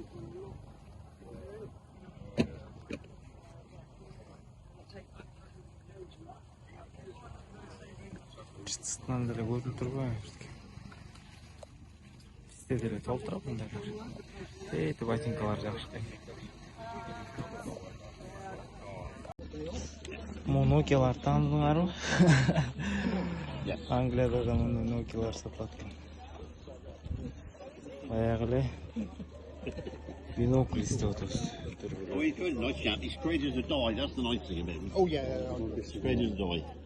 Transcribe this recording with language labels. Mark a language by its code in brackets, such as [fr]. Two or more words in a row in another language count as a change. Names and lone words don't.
[ky] Чыстынан деле көрүнүп турбайбы? Бизде деле толтурат мындайлар. Эти ботинкалар жакшы экен. Nokia'lar tanıdыңарбы? Англияда да мындай Nokia'lar сатылат экен. Баягы эле бинокль издеп атабыз. [en] Oh, he's good, nice chap. He's straight as a die. That's the nice thing about him. Oh yeah. Straight as a die.